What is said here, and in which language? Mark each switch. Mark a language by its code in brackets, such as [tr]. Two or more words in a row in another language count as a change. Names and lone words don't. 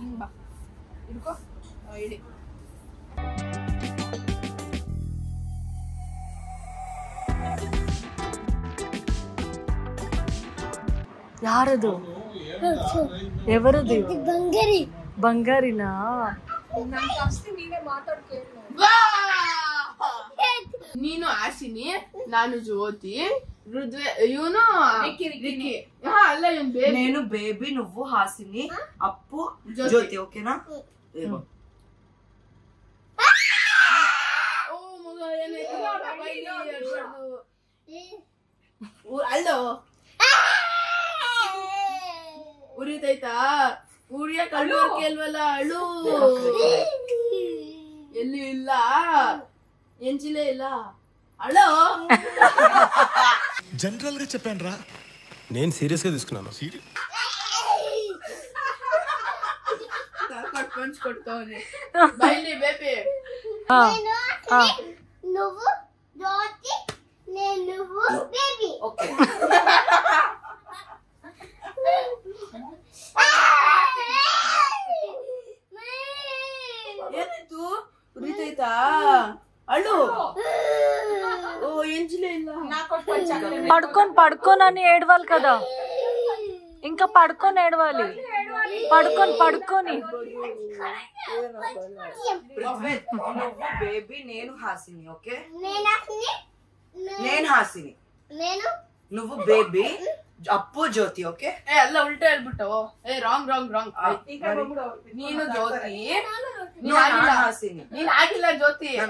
[kn] ಯಾರದು? [te] ఎవరిది? బంగారినా? [kn] ನೀನು ಹಾಸಿನಿ, ನಾನು ಜ್ಯೋತಿ, ಇವನು ಅಲ್ಲ [te] నేను బేబీ, నువ్వు హాసిని, అప్పు జ్యోతి. ఓకేనా? [kn] ಅಲ್ಲೋ ಉರಿತೈತಾ? ಉರಿಯ ಕಣ್ಣು ಕೇಳ್ವಲ್ಲ, ಅಳು. ಎಲ್ಲಿ ಇಲ್ಲ, [te] ఎంచిలే ఇలా. హలో జనరల్ గా చెప్పాను రా, నేను సీరియస్ గా తీసుకున్నాను. కొట్టుకోని బయలు బేబీ. నువ్వు జ్యోతి, నేను బేబీ. [kn] ఓకే ಏನಾಯ್ತು? ಉರಿತೈತಾ? ಅಳು. [te] ఓ ఎంచిలే ఇలా. పడుకొని పడుకోనని ఏడవాలి కదా, ఇంకా పడుకొని ఏడవాలి. పడుకొని బేబీ, నేను హాసిని. ఓకే నేను హాసిని, నువ్వు బేబీ, [kn] ಅಪ್ಪು ಜ್ಯೋತಿ. ಓಕೆ ಎಲ್ಲ ಉಲ್ಟಾ ಹೇಳ್ಬಿಟ್ಟವು. [en] wrong wrong wrong. [kn] ನೀನು ಜ್ಯೋತಿ, ನೀನ್ ಹಾಸಿನಿ. ನೀನ್ ಆಗಿಲ್ಲ ಜ್ಯೋತಿ.